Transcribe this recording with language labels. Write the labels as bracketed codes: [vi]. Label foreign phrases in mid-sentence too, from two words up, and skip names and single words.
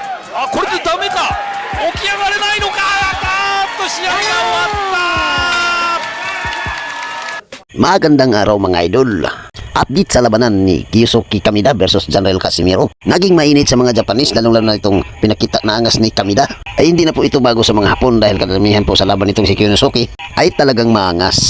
[ja] あ、これでダメか。起き上がれないのか。試合が終わった。 [tl] Magandang araw mga idol. Update sa labanan ni Kiyusuke Kamida versus General Casimiro. Naging mainit sa mga Japanese, lalong-lalo na itong pinakita na angas ni Kamida. Ay hindi na po ito bago sa mga Hapon dahil kadamihan po sa laban nitong si Kiyusuke ay talagang maangas.